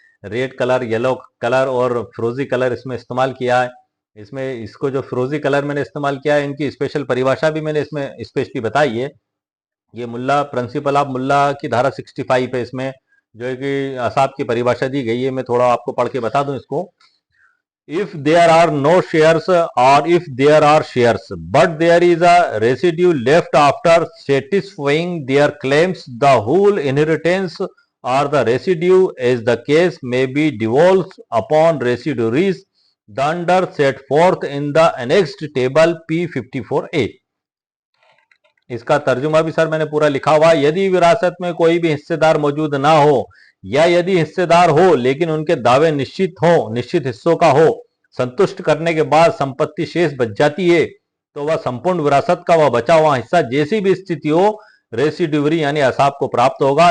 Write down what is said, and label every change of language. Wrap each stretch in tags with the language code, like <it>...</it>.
<hi>Red colour, yellow colour और फिरोजी colour इसमें इस्तेमाल किया है। इसमें इसको जो फिरोजी कलर मैंने इस्तेमाल किया है, इनकी स्पेशल परिभाषा भी मैंने इसमें स्पेशली बताई है। ये मुल्ला प्रिंसिपल ऑफ मुल्ला की धारा 65 है, इसमें जो है कि असाब की परिभाषा दी गई है। मैं थोड़ा आपको पढ़ के बता दूं इसको।</hi> <en>If there are no shares or if there are shares but there is a residue left after satisfying their claims, the whole inheritance or the residue as the case may be devolved upon residuaries, the under set forth in the annexed table P54A।</en> <hi>इसका तर्जुमा भी sir मैंने पूरा लिखा हुआ। यदि विरासत में कोई भी हिस्सेदार मौजूद ना हो, या यदि हिस्सेदार हो लेकिन उनके दावे निश्चित हो, निश्चित हिस्सों का हो, संतुष्ट करने के बाद संपत्ति शेष बच जाती है, तो वह संपूर्ण विरासत का वह बचा हुआ हिस्सा जैसी भी स्थिति हो रेसिड्यूरी यानी असाब को प्राप्त होगा।</hi>